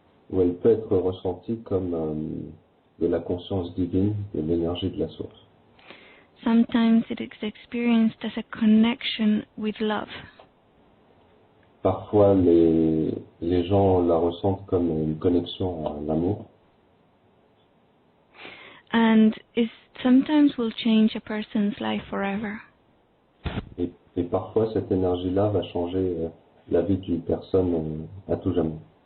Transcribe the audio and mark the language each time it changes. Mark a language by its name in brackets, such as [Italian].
[French] Ou elle peut être ressentie comme de la conscience divine, de l'énergie de la source. [English] Sometimes it is experienced as a connection with love. [French] Parfois, les gens la ressentent comme une connexion à l'amour. [English] And it sometimes will change a person's life forever. [French] Et parfois, cette énergie-là va changer la vie d'une personne à tout jamais.